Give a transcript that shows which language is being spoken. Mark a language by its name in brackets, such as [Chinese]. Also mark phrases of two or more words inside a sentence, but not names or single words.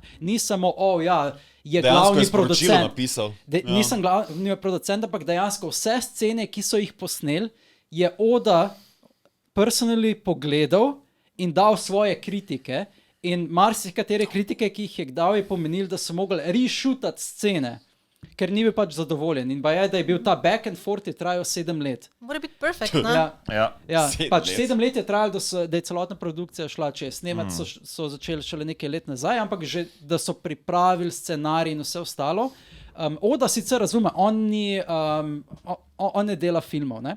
[Slovenian] Ni samo, je glavni producent. Nisem glavni producent, ampak dejansko vse scene, ki so jih posneli, je Oda personally pogledal in dal svoje kritike. In marsikatere kritike, ki jih je dal, je pomenil, da so mogli reshootat scene, ker ni bil pač zadovoljen. In da je bil ta [English] back and forth [Slovenian] je trajal 7 let. Mora biti perfekt, ne? Ja, pač 7 let je trajalo, da je celotna produkcija šla čez. Snemati so začeli šele nekaj let nazaj, ampak že, da so pripravili scenarij in vse ostalo. Oda sicer razume, on ne dela filmov, ne?